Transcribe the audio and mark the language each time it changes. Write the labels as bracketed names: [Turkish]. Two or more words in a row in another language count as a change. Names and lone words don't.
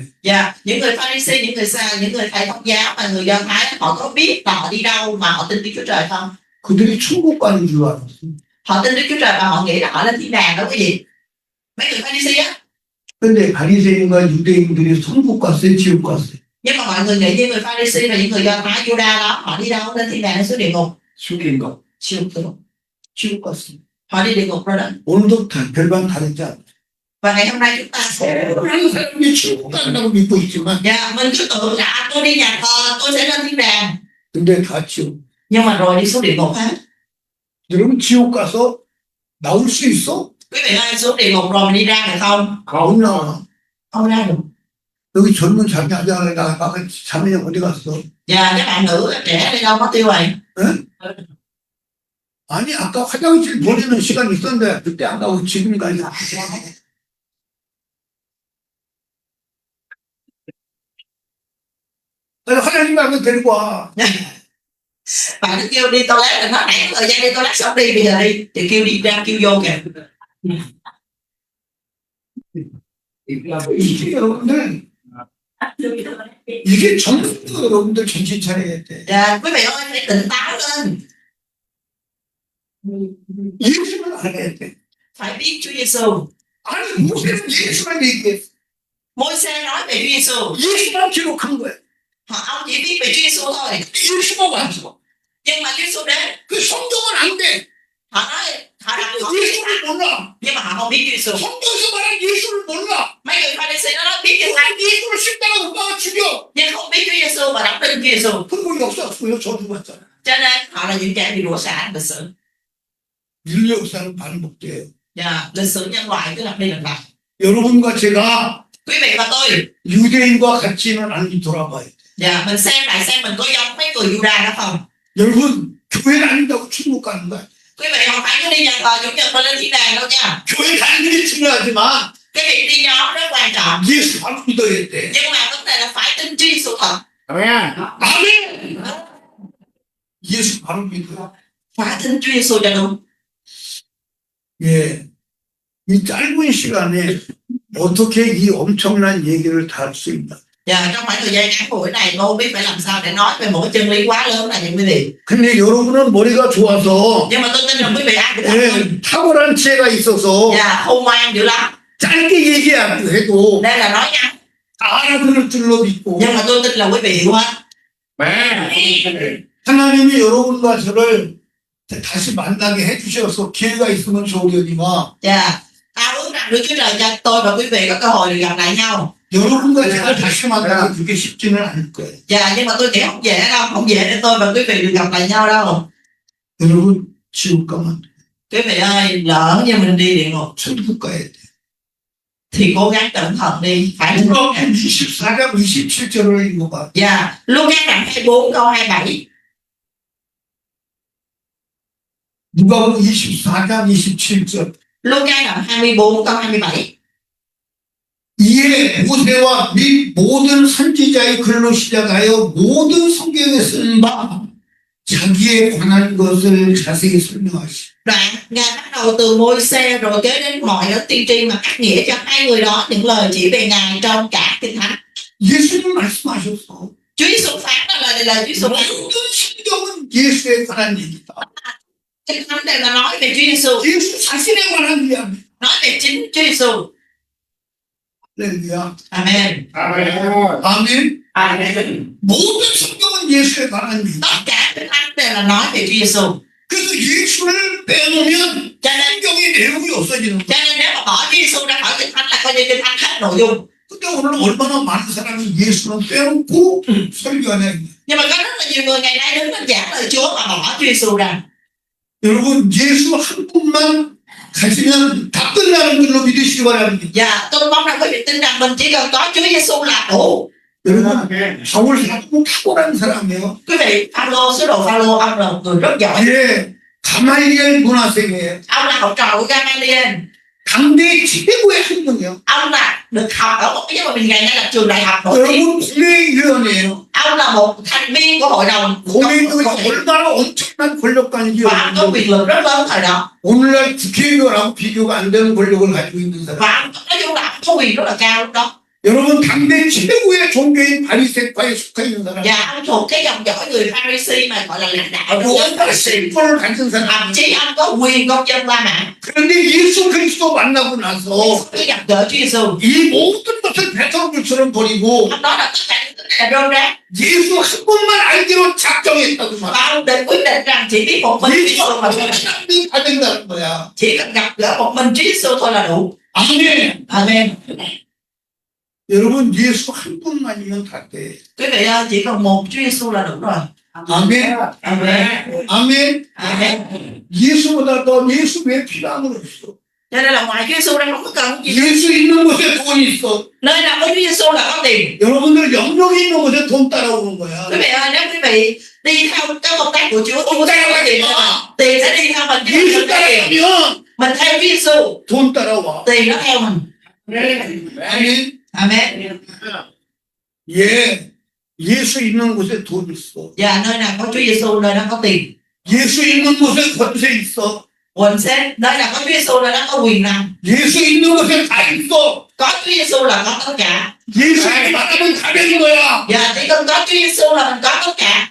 [Vietnamese] Dạ, những người Pharisee, những người những người thầy thông giáo và người Do Thái họ có biết là họ đi đâu mà họ tin Đức Chúa Trời không? [Korean] 그들이 천국 가는 줄 알았어요. [Vietnamese] Họ tin Đức Chúa Trời và họ nghĩ là họ lên thiên đàng đó cái gì? Mấy người Pharisee á. [Korean] 근데 바리새인과 유대인들이 천국 갔어요, 지옥 갔어요. [Vietnamese] Nhưng mà mọi người nghĩ như người Pharisee và những người Do Thái Juda đó họ đi đâu lên thiên đàng hay xuống địa ngục? [Korean] 죽인 거. [Vietnamese] Siêu tưởng. [Korean] 지옥 갔어요. [Vietnamese] Họ đi địa ngục rồi đó. [Korean] 오늘도 별반 다르지 않아요. [Vietnamese] Và ngày hôm nay chúng ta sẽ [Korean] 많은 사람이 지옥 간다고 믿고 있지만 [Vietnamese] dạ, mình cứ tưởng là tôi đi nhà thờ tôi sẽ lên thiên đàng. [Korean] 근데 다 지옥. [Vietnamese] Nhưng mà rồi đi xuống địa ngục hết. [Korean] 여러분 지옥 가서 나올 수 있어? [Vietnamese] Quý vị ơi xuống địa ngục rồi mình đi ra được không? [Korean] 안 나와. [Vietnamese] Không ra được. [Korean] 여기 젊은 자매 하자 나가 자매 어디 갔어? [Vietnamese] Dạ các bạn nữ trẻ đi đâu mất tiêu rồi. [Korean] 아니 아까 화장실 보내는 시간 있었는데 그때 안 가고 지금 가냐? 아니 화장실 가면 데리고 와. [Vietnamese] Bạn cứ kêu đi toilet là nó nãy thời gian đi toilet xong đi bây giờ đi thì kêu đi ra kêu vô kìa. [Korean] 이게 여러분들 이게 전부 여러분들 정신 차려야 돼. [Vietnamese] Dạ quý vị ơi hãy tỉnh táo lên. [Korean] 예수를 알아야 돼. [Vietnamese] Phải biết Chúa Giêsu. [Korean] 아니 모세는 예수만 얘기해. [Vietnamese] Môi-se nói về Chúa Giêsu. [Korean] 예수만 기록한 거야. [Vietnamese] Ông chỉ biết về Chúa Giêsu thôi. [Korean] 예수가 왔어. [Vietnamese] Nhưng mà Chúa Giêsu đến. [Korean] 그 성경은 안 돼. [Vietnamese] Họ nói họ đọc họ biết [Korean] 예수를 몰라. [Vietnamese] nhưng mà họ không biết Chúa Giêsu. [Korean] 성경에서 말한 예수를 몰라. [Vietnamese] Mấy người Pharisee nó nói biết Chúa Giêsu [Korean] 예수를 십자가 못 박아 죽여. [Vietnamese] nhưng không biết Chúa Giêsu và đọc tên Chúa Giêsu. [Korean] 그거 역사 없어요. 저도 봤잖아. [Vietnamese] Cho nên họ là những kẻ bị đùa xả lịch sử. [Korean] 인류 역사는 반복돼요. [Vietnamese] Dạ, lịch sử nhân loại cứ lặp đi lặp lại. [Korean] 여러분과 제가 [Vietnamese] Quý vị và tôi, [Korean] 유대인과 같지는 않니 돌아봐요. [Vietnamese] dạ, mình xem lại xem mình có giống mấy người Juda đó không? [Korean] 여러분 교회 다닌다고 천국 가는 거야. [Vietnamese] Quý vị không phải cứ đi nhà thờ chủ nhật rồi lên thiên đàng đâu nha. [Korean] 교회 다니는 게 중요하지만 [Vietnamese] Cái việc đi nhóm rất quan trọng. [Korean] 예수 바로 믿어야 돼. [Vietnamese] Nhưng mà vấn đề là phải tin Chúa Giêsu thật. [Korean] 아멘. 예수 바로 믿어. [Vietnamese] Phải tin Chúa Giêsu cho đúng. [Korean] 예. 이 짧은 시간에 어떻게 이 엄청난 얘기를 다 할 수 있나? [Vietnamese] Và trong khoảng thời gian ngắn buổi này tôi không biết phải làm sao để nói về một cái chân lý quá lớn này những quý vị. [Korean] 근데 여러분은 머리가 좋아서 [Vietnamese] Nhưng mà tôi tin rằng quý vị ai cũng [Korean] 예, 탁월한 지혜가 있어서 [Vietnamese] và khôn ngoan dữ lắm. [Korean] 짧게 얘기해도 [Vietnamese] Đây là nói ngắn. [Korean] 다 알아들을 줄로 믿고 [Vietnamese] Nhưng mà tôi tin là quý vị hiểu hết. [Korean] 하나님이 여러분과 저를 다시 만나게 해주셔서 기회가 있으면 좋으려니와 [Vietnamese] Và ta ước rằng Đức Chúa Trời cho tôi và quý vị có cơ hội được gặp lại nhau. [Korean] 여러분과 제가 다시 만나기 그게 쉽지는 않을 거예요. [Vietnamese] Và nhưng mà tôi nghĩ không dễ đâu, không dễ để tôi và quý vị được gặp lại nhau đâu. [Korean] 여러분 지옥 가면 [Vietnamese] Quý vị ơi, lỡ như mình đi địa ngục [Korean] 천국 가야 돼. [Vietnamese] thì cố gắng cẩn thận đi, phải cẩn [Korean] 누가복음 [Vietnamese] thận. [Korean] 24장 27절을 읽어봐. [Vietnamese] Và Luca đoạn 24 câu 27. [Korean] 누가복음 24장 27절. [Vietnamese] Luca đoạn 24 câu 27. [Korean] 이에 모세와 및 모든 선지자의 글로 시작하여 모든 성경에 쓰는 바 자기에 관한 것을 자세히 설명하시오. [Vietnamese] Đoạn Ngài bắt đầu từ Môi-se rồi kế đến mọi lớp tiên tri mà cắt nghĩa cho hai người đó những lời chỉ về Ngài trong cả Kinh Thánh. [Korean] 예수님 말씀하셨어. [Vietnamese] Chúa Giêsu phán đó là lời Chúa Giêsu phán. [Korean] 모든 성경은 예수에 관한 얘기다. [Vietnamese] Kinh Thánh đây là nói về Chúa Giêsu, [Korean] 예수 자신에 관한 이야기. [Vietnamese] nói về chính Chúa Giêsu. [Korean] 할렐루야. [Vietnamese] Amen. [Korean] 아멘. [Vietnamese] Amen. [Korean] 모든 성경은 예수에 관한 얘기. [Vietnamese] Tất cả Kinh Thánh đây là nói về Chúa Giêsu. [Korean] 그래서 예수를 빼놓으면 [Vietnamese] Cho nên [Korean] 성경의 내용이 없어지는 거야. [Vietnamese] cho nên nếu mà bỏ Chúa Giêsu ra khỏi Kinh Thánh là coi như Kinh Thánh hết nội dung. [Korean] 근데 오늘 얼마나 많은 사람이 예수는 빼놓고 설교하냐. [Vietnamese] Nhưng mà có rất là nhiều người ngày nay đứng lên giảng lời Chúa mà bỏ Chúa Giêsu ra. [Korean] 여러분 예수 한 분만 가지면 다 끝나는 걸로 믿으시기 바랍니다. [Vietnamese] Và tôi mong rằng quý vị tin rằng mình chỉ cần có Chúa Giêsu là đủ. [Korean] 여러분 바울 사도는 탁월한 사람이에요. [Vietnamese] Quý vị, Phaolô, sứ đồ Phaolô, ông là một người rất giỏi. [Korean] 예, 가말리엘 문화생이에요. [Vietnamese] Ông là học trò của Gamaliel. [Korean] 당대 최고의 학문이요. [Vietnamese] Ông là được học ở một cái mà mình ngày nay là trường đại học nổi tiếng. [Korean] 여러분 국내위원회예요. [Vietnamese] Ông là một thành viên của hội đồng [Korean] 국내위원회 얼마나 엄청난 권력관인지 [Vietnamese] và ông có quyền lực rất lớn thời đó. [Korean] 오늘날 국회의원하고 비교가 안 되는 권력을 가지고 있는 사람. [Vietnamese] Và ông nói chung là ông có quyền rất là cao lúc đó. [Korean] 여러분 당대 최고의 종교인 바리새파에 속해 있는 사람. [Vietnamese] Và ông thuộc cái dòng dõi người Pharisee mà gọi là lãnh đạo trong giới [Korean] 무언가 [Vietnamese] Pharisee. [Korean] 신분을 가진 사람. [Vietnamese] Thậm chí ông có quyền công dân La Mã. [Korean] 그런데 예수 그리스도 만나고 나서 [Vietnamese] Khi gặp gỡ Chúa Giêsu, [Korean] 이 모든 것을 배설물처럼 버리고 [Vietnamese] ông nói là tất cả những thứ này là rơm rác. [Korean] 예수 한 분만 알기로 작정했다고만. [Vietnamese] Và ông quyết định rằng chỉ biết một mình Chúa Giêsu mà thôi. [Korean] 예수 다 된다는 거야. [Vietnamese] Chỉ cần gặp gỡ một mình Chúa Giêsu thôi là đủ. [Korean] 아멘. [Vietnamese] Amen. [Korean] 여러분 예수 한 분만이면 다 돼. [Vietnamese] Quý vị ơi, chỉ cần một Chúa Giêsu là đủ rồi. [Korean] 아멘. [Vietnamese] Amen. [Korean] 아멘. [Vietnamese] Amen. [Korean] 예수보다 더 예수 왜 필요한 건 없어. [Vietnamese] Cho nên là ngoài Chúa Giêsu ra không có cần gì. [Korean] 예수 있는 곳에 돈이 있어. [Vietnamese] Nơi nào có Chúa Giêsu là có tiền. [Korean] 여러분들 영역이 있는 곳에 돈 따라오는 거야. [Vietnamese] Quý vị ơi, nếu quý vị đi theo cái công tác của Chúa, Chúa sẽ có tiền. Tiền sẽ đi theo mình. [Korean] 예수 따라가면 [Vietnamese] Mình theo Chúa Giêsu, [Korean] 돈 따라와. [Vietnamese] tiền nó theo mình. [Korean] 아멘. [Vietnamese] Amen. [Korean] 예. 예수 있는 곳에 돈 있어. [Vietnamese] Và nơi nào có Chúa Giêsu, nơi đó có tiền. [Korean] 예수 있는 곳에 권세 있어. [Vietnamese] Quỳnh sẽ nơi nào có Chúa Giêsu, nơi đó có quyền năng. [Korean] 예수 있는 곳에 다 있어. [Vietnamese] Có Chúa Giêsu là có tất cả. [Korean] 예수 만나면 다 되는 거야. [Vietnamese] Và chỉ cần có Chúa Giêsu là mình có tất cả.